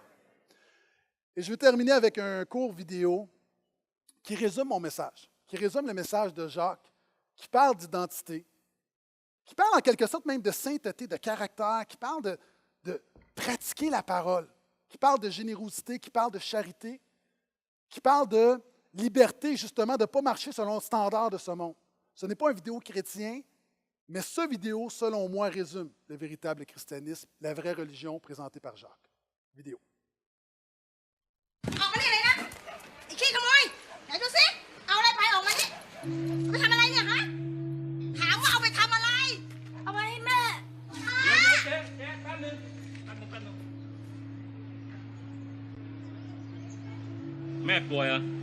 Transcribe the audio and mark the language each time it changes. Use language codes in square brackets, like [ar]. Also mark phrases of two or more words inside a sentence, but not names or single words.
[fr] Et je vais terminer avec un court vidéo qui résume mon message, qui résume le message de Jacques, qui parle d'identité, qui parle en quelque sorte même de sainteté, de caractère, qui parle de pratiquer la parole, qui parle de générosité, qui parle de charité, qui parle de liberté, justement, de ne pas marcher selon le standard de ce monde. Ce n'est pas une vidéo chrétien, mais ce vidéo, selon moi, résume le véritable christianisme, la vraie religion présentée par Jacques. Vidéo. [th] ออกมานี่เลยนะไอ้ขี้ขโมยไหนดูสิเอาอะไรไปออกมานี่เอาไปทำอะไรเนี่ยฮะถามว่าเอาไปทำอะไรเอาไปให้แม่ฮะ เจ๊แป๊บนึงแม่ป่วยเหรอ